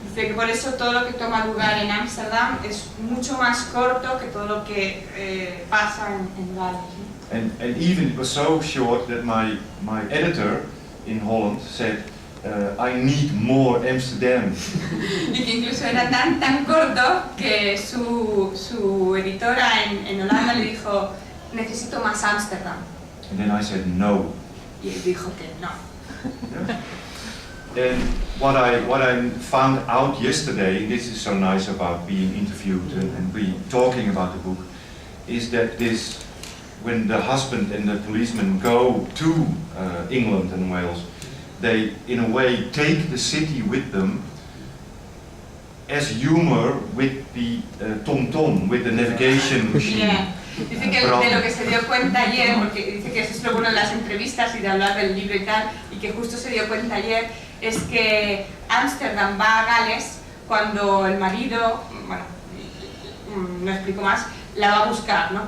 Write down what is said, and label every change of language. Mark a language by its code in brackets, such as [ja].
[es] Dice que por eso todo lo que toma lugar en Ámsterdam es mucho más corto que todo lo que pasa en Gales. [en] And even it was so short that my editor in Holland said, I need more Amsterdam. [es] Y que incluso era tan corto que su editora en Holanda le dijo, necesito más Ámsterdam. [en] And then I said no. [es] Y él dijo que no. [en] Yeah. And what I found out yesterday, this is so nice about being interviewed and talking about the book, is that when the husband and the policeman go to England and Wales, they in a way take the city with them as humor with the tom-tom, with the navigation machine. Yeah. [es] Dice que de lo que se dio cuenta ayer, porque dice que eso es lo bueno de las entrevistas y de hablar del libro y tal, y que justo se dio cuenta ayer, es que Ámsterdam va a Gales cuando el marido, bueno, no explico más, la va a buscar, ¿no?